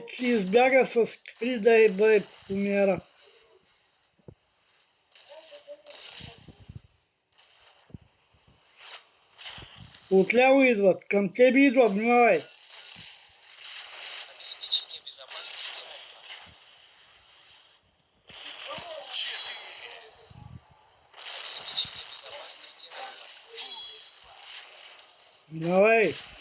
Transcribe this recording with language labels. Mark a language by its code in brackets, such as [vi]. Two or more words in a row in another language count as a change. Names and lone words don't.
[bg] Че избяга с Крида и бе помяра. Отляво идват, към тебе идват, внимавай. [ru] Обеспечение безопасности Альфа. Четыре. Обеспечение безопасности Альфа. [bg] Буйство. Внимавай.